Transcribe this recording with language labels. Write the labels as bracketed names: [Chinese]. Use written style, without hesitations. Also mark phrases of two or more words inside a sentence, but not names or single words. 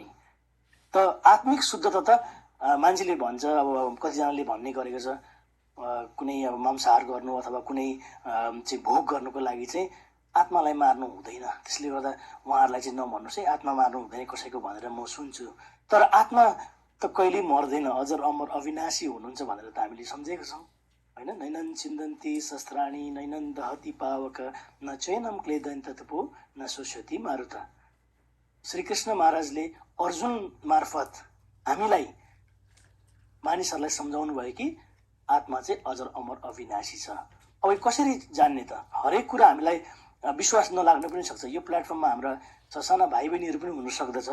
[Nepali] त आत्मिक शुद्धता त मान्छेले भन्छ, अब कतिजनाले भन्ने गरेको छ, कुनै अब मांसाहार गर्नु अथवा कुनै चाहिँ भोग गर्नुको लागि चाहिँ आत्मालाई मार्नु हुँदैन। त्यसले गर्दा उहाँहरूलाई चाहिँ नभन्नुहोस् है, आत्मा मार्नु हुँदैन कसैको भनेर म सुन्छु। तर आत्मा त कहिल्यै मर्दैन, अजर अमर अविनाशी हुनुहुन्छ भनेर त हामीले सम्झेको छौँ, होइन। [Sanskrit] नैनन छिन्दन्ती शस्त्राणी नैनन दहती पावक न चैनम क्लेदन तत्पो न शोष्यति मारुत। [Nepali] श्रीकृष्ण महाराजले अर्जुन मार्फत हामीलाई, मानिसहरूलाई सम्झाउनु भयो कि आत्मा चाहिँ अजर अमर अविनाशी छ। अब कसरी जान्ने त? हरेक कुरा हामीलाई विश्वास नलाग्न पनि सक्छ। यो प्लेटफर्ममा हाम्रा ससाना भाइ बहिनीहरू पनि हुन सक्दछ।